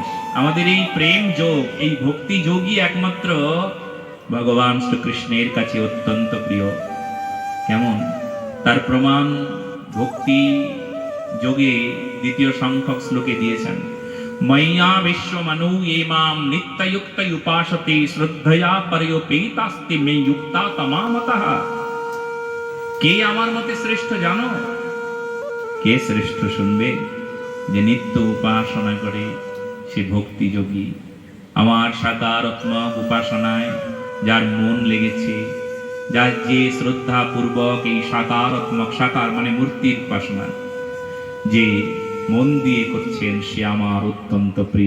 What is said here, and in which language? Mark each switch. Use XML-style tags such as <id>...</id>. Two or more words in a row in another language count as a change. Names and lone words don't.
<bn>আমাদের এই প্রেম যোগ, এই ভক্তি যোগই একমাত্র ভগবান শ্রীকৃষ্ণের কাছে অত্যন্ত প্রিয়। কেমন? তার প্রমাণ ভক্তি যোগে দ্বিতীয় সংখ্যক শ্লোকে দিয়েছেন,</bn> <sa>ময়্যা বিশ্বমনু ये मां नित्ययुक्त उपासते শ্রদ্ধয়া পরয়োপেতাস্তি মে যুক্তা তমামতঃ।</sa> <bn>কে আমার মতে শ্রেষ্ঠ জানো? কে শ্রেষ্ঠ শুনবে? যে নিত্য উপাসনা করে, সে ভক্তি যোগী, আমার সাকারাত্মক উপাসনায় যার মন লেগেছে, যার যে শ্রদ্ধা পূর্বক এই সাকারাত্মক, সাকার মানে মূর্তির উপাসনা যে মন দিয়ে করছেন, সে আমার অত্যন্ত প্রিয়।</bn>